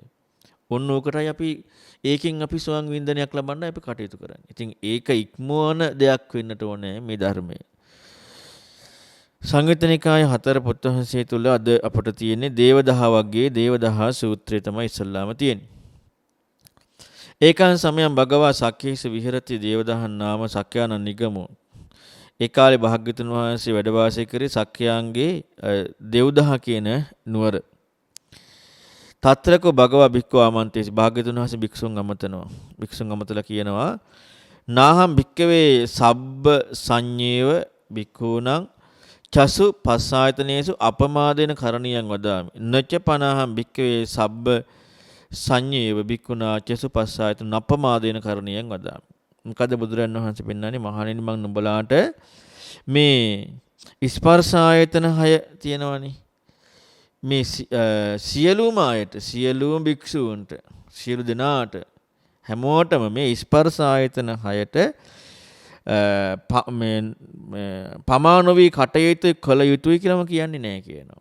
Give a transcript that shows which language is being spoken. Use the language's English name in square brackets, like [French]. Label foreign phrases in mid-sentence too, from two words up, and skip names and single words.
[Sinhala] ඔන්න ඕකටයි අපි ඒකෙන් අපි සුවං වින්දනයක් ලබන්න අපි කටයුතු කරන්නේ. ඉතින් ඒක ඉක්මවන දෙයක් වෙන්නට ඕනේ මේ ධර්මය. සංයුත්ත නිකාය 4 පොත් වහන්සේ තුල අද අපට තියෙන්නේ දේවදහ වර්ගයේ දේවදහ සූත්‍රය තමයි ඉස්සල්ලාම තියෙන්නේ. [Pali] ඒකන් සමයන් භගවා සක්කේස විහෙරති දේවදහන් නාම සක්‍යානන් නිගමෝ. [Sinhala] ඒ කාලේ භාග්‍යතුන් වහන්සේ වැඩ වාසය කරේ සක්‍යාන්ගේ දෙව්දහ කියන නුවර. [Pali] තත්‍රකෝ භගවා භික්ඛු ආමන්ත්‍රේසි [Sinhala] භාග්‍යතුන් වහන්සේ භික්ෂුන් අමතනවා. භික්ෂුන් අමතලා කියනවා [Pali] නාහම් භික්කවේ සබ්බ සංඤේව භික්ඛූනං චසු පස්සායතනේසු අපමාදේන කරණියන් වදාමි. නච පනහම් භික්කවේ සබ්බ සංඤේව භික්ඛුනා චසු පස්සායතන අපමාදේන කරණියන් වදාමි. [Sinhala] මොකද බුදුරජාණන් වහන්සේ පෙන්නන්නේ මහණෙනි මම නුඹලාට මේ ස්පර්ශ ආයතන 6 තියෙනවනේ. මේ සියලුම අයට සියලුම භික්ෂූන්ට සියලු දෙනාට හැමෝටම මේ ස්පර්ශ ආයතන 6ට මේ පමානෝවි කටයුතු කළ යුතුයි කියලාම කියන්නේ නැහැ කියනවා.